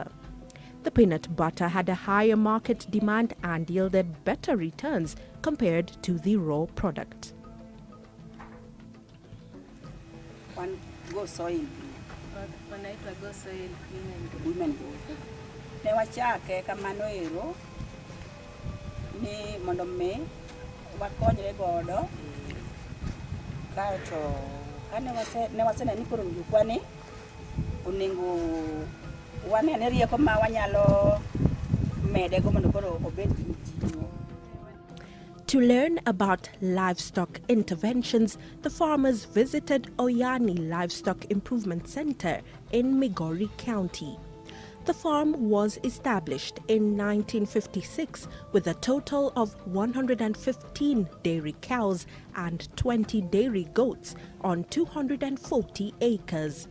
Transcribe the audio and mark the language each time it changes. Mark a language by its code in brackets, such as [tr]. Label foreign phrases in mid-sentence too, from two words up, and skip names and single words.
[en] The peanut butter had a higher market demand and yielded better returns compared to the raw product. One go soil. [sw] Wanaitwa go soil [en] Women go. [luo] Ne wachake kamano ero ni mondo me wakonyre godo kaeto kane waseneni koro jukwani onego wanene rieko ma wanyalo medego mondo koro obed gi jiwo. [en] To learn about livestock interventions, the farmers visited Oyani Livestock Improvement Center in Migori County. The farm was established in 1956 with a total of 115 dairy cows and 20 dairy goats on 240 acres.